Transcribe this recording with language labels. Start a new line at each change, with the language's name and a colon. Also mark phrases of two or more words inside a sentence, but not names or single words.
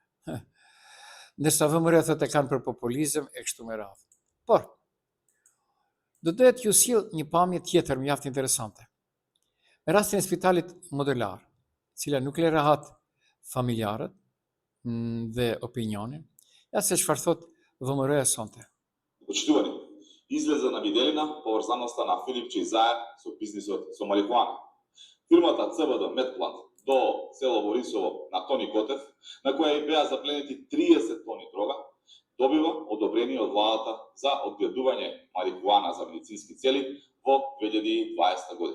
Albanian: Ndërsa VMRO thot e kanë për populizëm e kështu me radhë. Por do doja t'ju sjell një pamje tjetër mjaft interesante. Me rastin e spitalit modelar, cila nuk le rahat familjarët dhe opinionin, ja se çfarë thot ВМРО-ja сонте.
Macedonian: Почитувани, излеза на виделина поврзаноста на Филипче и Заев со бизнисот со марихуана. Фирмата ЦБД Медплат до село Борисово на Тони Котев, на која и беа запленети 30 тони дрога, добива одобрение од владата за одгледување марихуана за медицински цели во 2020 година.